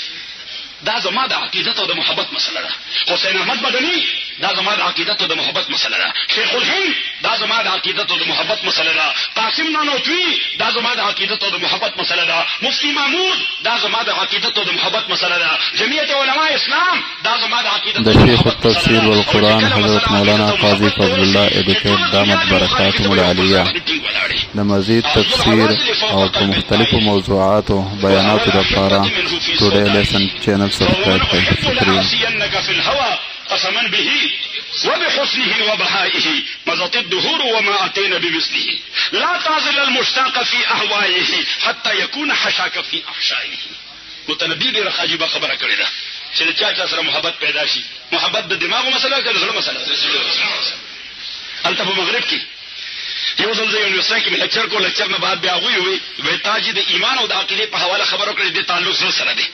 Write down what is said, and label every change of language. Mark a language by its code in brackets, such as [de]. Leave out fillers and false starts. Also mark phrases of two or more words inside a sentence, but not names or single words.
[ps] دا زما د عقیدت او د محبت مسله ده. حسین احمد مدني دا زما د عقیدت او د محبت مسله ده. شیخ الهند دا زما د عقیدت او د محبت مسله ده. قاسم نانوتوی دا زما د عقیدت او د محبت مسله ده. مفتی محمود دا زما د عقیدت او د محبت مسله ده. جمعیت علماء اسلام دا زما د عقیدت د شیخ التفسیر والقرآن حضرت مولانا قاضی فضل الله ایڈوکیٹ [ar] دامت برکاتهم العالیه [ps] د مزید تفسیر او په مختلفو موضوعاتو بیاناتو لپاره ټوډے لیسن چینل سبسکرائب کړئ. شکریہ. [ar] قسما به وبحسنه وبهائه مضت الدهور وما اتينا بمثله لا تعزل المشتاق في اهوائه حتى يكون حشاك في احشائه. [ps] متنبی ډیره عجیبه خبره کړې ده چې چا سره محبت پیدا شي. محبت د دماغو مسله ده، د زړه مسله ده. الته په مغرب کې یو ځل زه یونیورسيټي کې لیکچر کو لیکچر نه بعد بیا غوي وي تاج د ایمان او د عقیده په حواله خبرو کړې د تعلق سره ده.